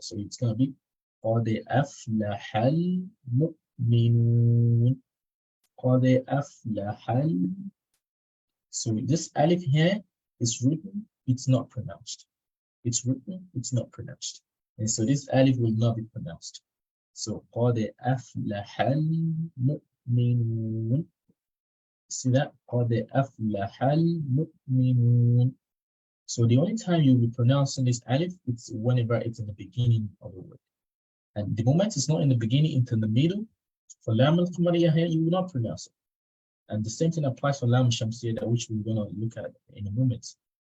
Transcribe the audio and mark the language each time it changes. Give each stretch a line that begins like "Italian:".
English: So it's going to be qad aflahal mu'minun, qad aflahal. So this alif here is written, it's not pronounced. It's written, it's not pronounced. And so this alif will not be pronounced.
Arabic: So قَدْ أَفْلَحَ الْمُؤْمِنُونَ.
English: See that?
Arabic: قَدْ أَفْلَحَ الْمُؤْمِنُونَ.
English: So the only time you'll be pronouncing this alif, it's whenever it's in the beginning of the word. And the moment it's not in the beginning, it's in the middle. For lam al-qamariyah here, you will not pronounce it. And the same thing applies for lam al-shamsiyah, which we're going to look at in a moment.